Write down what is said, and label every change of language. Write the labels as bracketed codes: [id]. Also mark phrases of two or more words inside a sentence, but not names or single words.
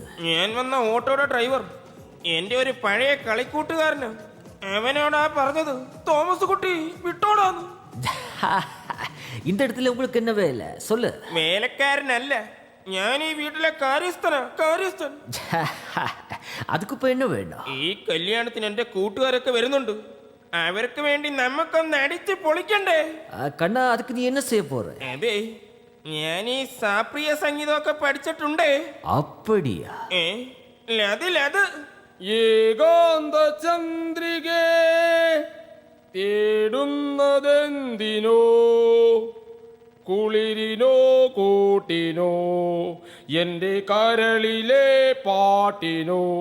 [ml] ഞാൻ വന്ന ഓട്ടോയുടെ ഡ്രൈവർ എന്റെ ഒരു പഴയ കളിക്കൂട്ടുകാരന്. അവനോടാ പറഞ്ഞത് തോമസ് കുട്ടി വിട്ടോടാന്ന്. [ta] இந்த இடத்துல உங்களுக்கு என்ன வேலை சொல்லு? [ml] വേലക്കാരനല്ല, ഞാൻ ഈ വീട്ടിലെ കാര്യസ്ഥൻ. [ta] அதுக்கு இப்ப என்ன வேணும்? [ml] ഈ കല്യാണത്തിന് എന്റെ കൂട്ടുകാരൊക്കെ വരുന്നുണ്ട്. അവർക്ക് വേണ്ടി നമുക്കൊന്ന് അടിച്ച് പൊളിക്കണ്ടേ? കണ്ണാ, [ta] அதுக்கு நீ என்ன செய்ய போற? [ml] അതെ, ഞാൻ ഈ ശാസ്ത്രീയ സംഗീതമൊക്കെ പഠിച്ചിട്ടുണ്ട്. [ta] அப்படியா? [ml] ലത് ഏകാന്ത ചന്ദ്രികേ തേടുന്നതെന്തിനോ, കുളിരിനോ കൂട്ടിനോ, എന്റെ കരളിലെ പാട്ടിനോ.